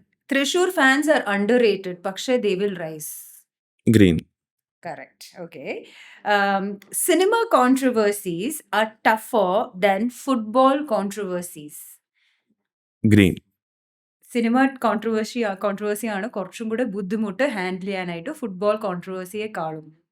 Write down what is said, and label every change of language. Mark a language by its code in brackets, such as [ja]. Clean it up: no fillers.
[en] Thrissur fans are underrated, [ml] പക്ഷേ [en] They will rise. Green. Correct. Okay. Cinema controversies are tougher than football controversies. Green. [ml] Cinema controversy ആണ് കുറച്ചും കൂടെ ബുദ്ധിമുട്ട് handle ചെയ്യാനായിട്ട് football കോൺട്രവേഴ്സിയെക്കാളും.